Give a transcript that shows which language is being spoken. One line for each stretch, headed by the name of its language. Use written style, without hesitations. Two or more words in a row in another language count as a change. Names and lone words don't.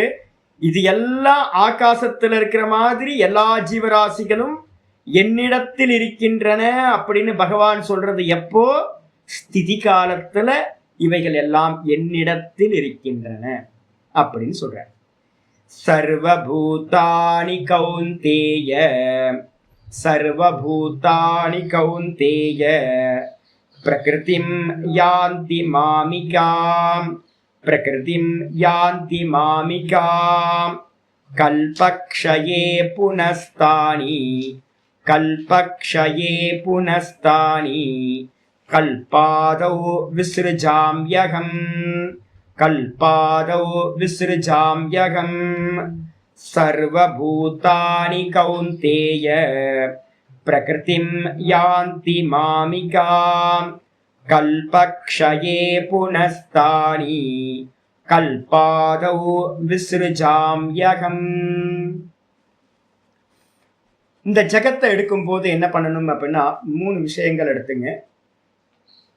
Tamil: இது எல்லாம் ஆகாசத்துல இருக்கிற மாதிரி எல்லா ஜீவராசிகளும் என்னிடத்தில் இருக்கின்றன அப்படின்னு பகவான் சொல்றது எப்போ? ஸ்திதி காலத்துல இவைகள் எல்லாம் என்னிடத்தில் இருக்கின்றன அப்படின்னு சொல்ற.
Sanskrit: सर्वभूतानि कौन्तेय, सर्वभूतानि कौन्तेय प्रकृतिं यान्ति मामिकाम्, प्रकृतिं यान्ति मामिकाम् कल्पक्षये पुनस्तानि, कल्पक्षये पुनस्तानि कल्पादौ विसृजाम्यहम्, कल्पादौ विसृजाम्यहम् सर्वभूतानि कौन्तेय प्रकृतिं यान्ति मामिकाम् कल्पक्षये पुनस्तानि कल्पादौ विसृजाम्यहम्.
Tamil: இந்த ஜகத்தை எடுக்கும் போது என்ன பண்ணணும் அப்படின்னா 3 விஷயங்கள் எடுத்துங்க.